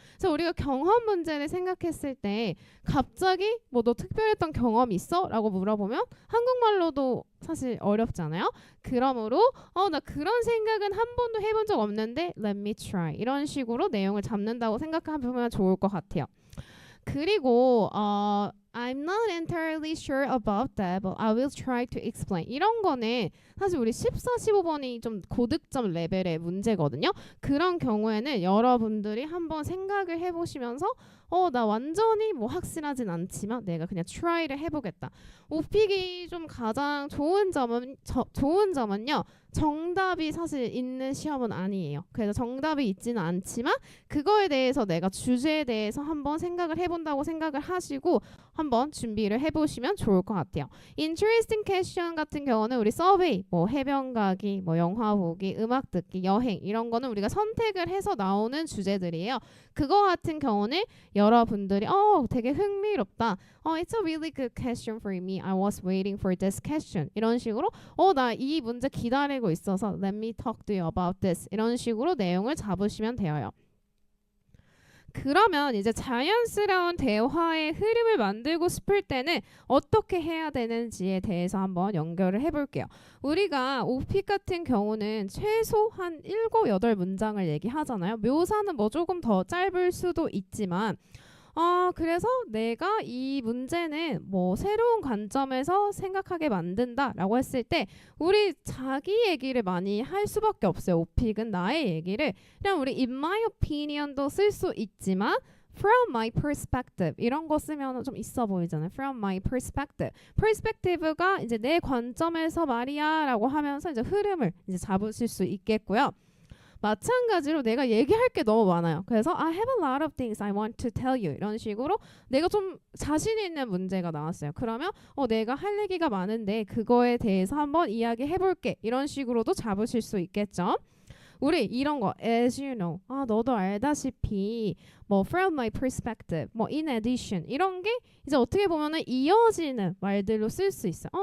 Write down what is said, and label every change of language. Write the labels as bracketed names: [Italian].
[Korean] 그래서 우리가 경험 문제를 생각했을 때 갑자기 뭐 너 특별했던 경험 있어? 라고 물어보면 한국말로도 사실 어렵잖아요. 그러므로 나 그런 생각은 한 번도 해본 적 없는데 [English] let me try [Korean] 이런 식으로 내용을 잡는다고 생각하면 좋을 것 같아요. [English] 그리고 I'm not entirely sure about that, but I will try to explain. [Korean] 이런 거는 사실 우리 14, 15번이 좀 고득점 레벨의 문제거든요. 그런 경우에는 여러분들이 한번 생각을 해보시면서 나 완전히 뭐 확실하진 않지만 내가 그냥 try를 해보겠다. 오픽이 좀 가장 좋은 점은요. 정답이 사실 있는 시험은 아니에요. 그래서 정답이 있지는 않지만 그거에 대해서 내가 주제에 대해서 한번 생각을 해본다고 생각을 하시고 한번 준비를 해보시면 좋을 것 같아요. [English] Interesting question [Korean] 같은 경우는 우리 서베이, 뭐 해변 가기, 뭐 영화 보기, 음악 듣기, 여행 이런 거는 우리가 선택을 해서 나오는 주제들이에요. 그거 같은 경우는 여러분들이 되게 흥미롭다. [English] It's a really good question for me. I was waiting for this question. [Korean] 이런 식으로 나 이 문제 기다리고 있어서 [English] Let me talk to you about this. [Korean] 이런 식으로 내용을 잡으시면 돼요. 그러면 이제 자연스러운 대화의 흐름을 만들고 싶을 때는 어떻게 해야 되는지에 대해서 한번 연결을 해볼게요. 우리가 오픽 같은 경우는 최소 한 7, 8문장을 얘기하잖아요. 묘사는 뭐 조금 더 짧을 수도 있지만 그래서 내가 이 문제는 뭐 새로운 관점에서 생각하게 만든다라고 했을 때 우리 자기 얘기를 많이 할 수밖에 없어요. 오픽은 나의 얘기를 그냥 우리 [English] in my opinion [Korean] 도 쓸 수 있지만 [English] from my perspective [Korean] 이런 거 쓰면 좀 있어 보이잖아요. [English] from my perspective. [Korean] perspective가 이제 내 관점에서 말이야라고 하면서 이제 흐름을 이제 잡으실 수 있겠고요. 마찬가지로 내가 얘기할 게 너무 많아요. 그래서 [English] I have a lot of things I want to tell you. [Korean] 이런 식으로 내가 좀 자신 있는 문제가 나왔어요. 그러면 내가 할 얘기가 많은데 그거에 대해서 한번 이야기해볼게. 이런 식으로도 잡으실 수 있겠죠. 우리 이런 거 [English] as you know [Korean] 너도 알다시피 뭐 [English] from my perspective [Korean] 뭐 [English] in addition [Korean] 이런 게 이제 어떻게 보면은 이어지는 말들로 쓸 수 있어요.